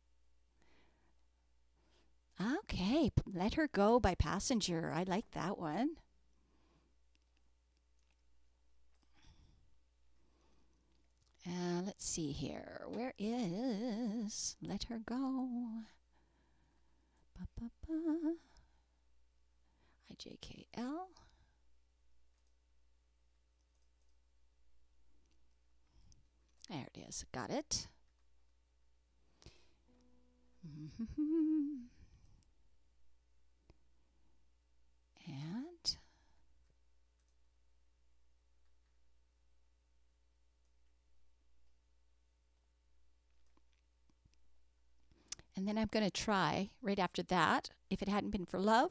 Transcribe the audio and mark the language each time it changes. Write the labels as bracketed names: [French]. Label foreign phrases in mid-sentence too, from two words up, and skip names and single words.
[English] Okay, Let Her Go by Passenger. I like that one. Let's see here. Where is Let Her Go? Ba-ba-ba. IJKL. There it is. Got it. And then I'm going to try right after that, If It Hadn't Been for Love.